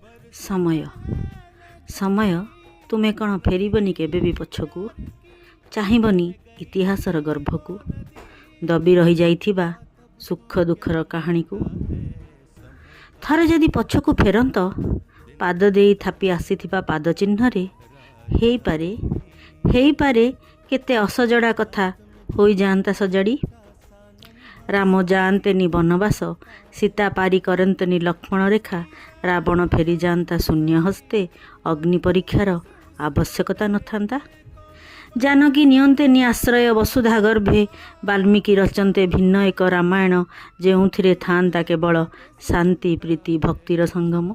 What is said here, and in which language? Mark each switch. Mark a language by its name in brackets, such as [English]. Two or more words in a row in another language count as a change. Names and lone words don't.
[Odia] ସମୟ ସମୟ ତୁମେ କଣ ଫେରିବନି କେବେ ଭି ପଛକୁ ଚାହିଁବନି ଇତିହାସର ଗର୍ଭକୁ ଦବି ରହି ଯାଇଥିବା ସୁଖ ଦୁଃଖର କାହାଣୀ କୋ ଥରେ ଯଦି ପଛକୁ ଫେରନ୍ତ ପାଦ ଦେଇ ଥାପି ଆସିଥିବା ପାଦ ଚିହ୍ନରେ ହେଇ ପାରେ କେତେ ଅସଜଡ଼ା କଥା ହୋଇ ଯାଆନ୍ତା ସଜାଡ଼ି। ରାମ ଯାଆନ୍ତେନି ବନବାସ ସୀତା ପାରି କରନ୍ତନି ଲକ୍ଷ୍ମଣ ରେଖା ରାବଣ ଫେରି ଯାଆନ୍ତା ଶୂନ୍ୟ ହସ୍ତେ ଅଗ୍ନି ପରୀକ୍ଷାର ଆବଶ୍ୟକତା ନଥାନ୍ତା। ଜାନକୀ ନିଅନ୍ତେନି ଆଶ୍ରୟ ବସୁଧା ଗର୍ଭେ ବାଲ୍ମୀକି ରଚନ୍ତେ ଭିନ୍ନ ଏକ ରାମାୟଣ ଯେଉଁଥିରେ ଥାଆନ୍ତା କେବଳ ଶାନ୍ତି ପ୍ରୀତି ଭକ୍ତିର ସଙ୍ଗମ।